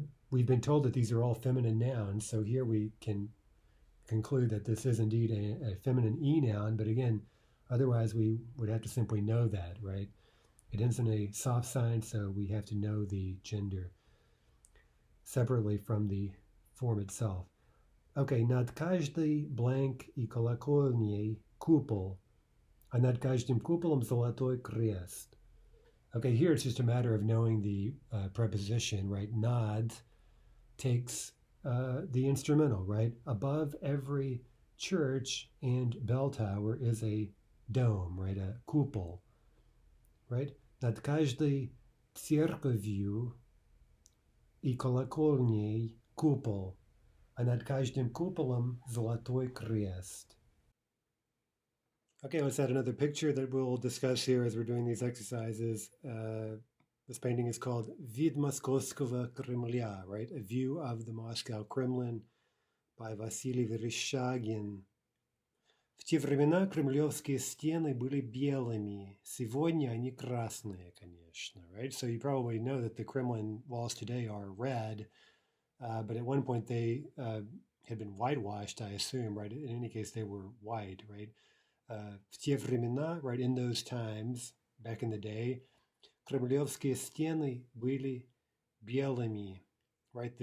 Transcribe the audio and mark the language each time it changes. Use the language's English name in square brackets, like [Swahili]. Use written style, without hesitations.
[English] We've been told that these are all feminine nouns, so here we can conclude that this is indeed a feminine E noun, but again, otherwise we would have to simply know that, right? It ends in a soft sign, so we have to know the gender separately from the form itself. [Russian] Okay, над каждой blank и колокольней купол, а над каждым куполом золотой крест. [English] Okay, here it's just a matter of knowing the preposition, right? Nad takes the instrumental, right? Above every church and bell tower is a dome, right? A купол, right? [Russian] Над каждой церковью и колокольней купол, а над каждым куполом золотой крест. [English] Okay, let's add another picture that we'll discuss here as we're doing these exercises. This painting is called [Russian] Viet Maskosского Кремля, [English] right? A view of the Moscow Kremlin by Vasily Vereshchagin. [Russian] В те времена кремлевские стены были белыми. Сегодня они красные, конечно, right? [English] So you probably know that the Kremlin walls today are red, but at one point they had been whitewashed, I assume, right? In any case, they were white, right? [Russian] В те времена, [English] right, in those times, back in the day, [Russian] кремлевские стены были белыми, [English] right?